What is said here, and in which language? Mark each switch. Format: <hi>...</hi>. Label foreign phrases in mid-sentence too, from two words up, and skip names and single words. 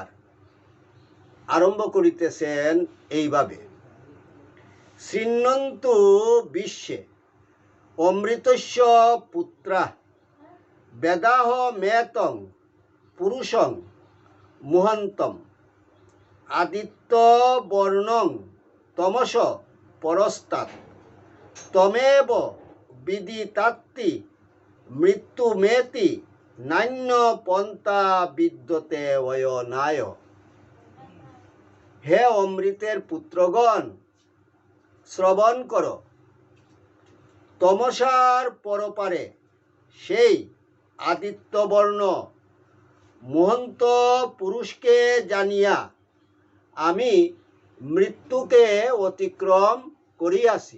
<bn>আরম্ভ করিতেছেন এইভাবে:</bn> <sa>শৃণ্বন্তু বিশ্বে অমৃতস্য পুত্রা বেদাহ মেতং পুরুষং মুহন্তম আদিত্য বর্ণং তমস পরস্তাৎ তমেব বিদিতাত্তি মৃত্যুমেতি নান্য পন্থা বিদ্যতে অয়নায়।</sa> <bn>হে অমৃতের পুত্রগণ, শ্রবণ করো। তমসার পরপারে সেই আদিত্যবর্ণ মহন্ত পুরুষকে জানিয়া আমি মৃত্যুকে অতিক্রম করিয়াছি।</bn>